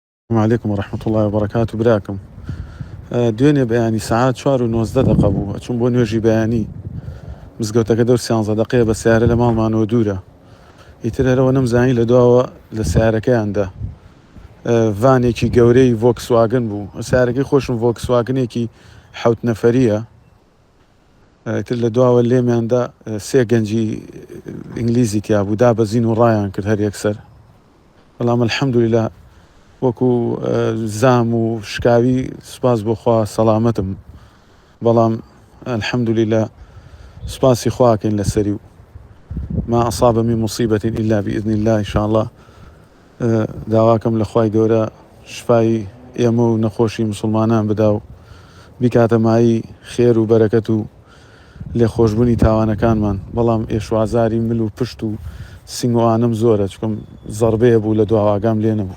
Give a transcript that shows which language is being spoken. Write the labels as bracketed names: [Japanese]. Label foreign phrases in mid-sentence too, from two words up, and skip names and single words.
[Arabic] السلام عليكم ورحمة الله وبركاته براكم. [Central Kurdish] دوێنێ بەیانی سعات 4:19 بوو ئەچوون بۆ نوێژی بەیانی مزگەوتەکە دەور 13 دقەیە بە سیارە لە ماڵمانەوە دوورە. ئیتر هەرەوە نەمزانی لە دواوە لە سیارەکەیاندا ڤانێکی گەورەی ڤۆکسواگن بوو. سیارەکەی خۆشم ڤۆکسواگنێکی 7 نەفەریە. ئیتر لە دواوە لێمیاندا 3 گەنجی ئینگلیزی تیا بوو، دابەزین و ڕایان کرد هەر یەکسەر. بەڵام الحەمدولیلا وەکو زام و شکاوی سوپاس بۆ خوا سەڵامەتم، بەڵام الحەمدولیلا سوپاسی خواکەین لەسەری و [Arabic] ما ئەصاب من مصیبة إلا بإذن الله إن شاء الله. [Central Kurdish] داواکەم لە خوای گەورە شفای ئێمە و نەخۆشی مسلمانان بدا و بیکاتە مایی خێر و بەرەکەت و لێخۆشبوونی تاوانەکانمان. بەڵام ئێشوازاری مل و پشت و سنگ و ئانم زۆرە، چکم زەربەیە بوو لە دواواگام لێ نەبوو.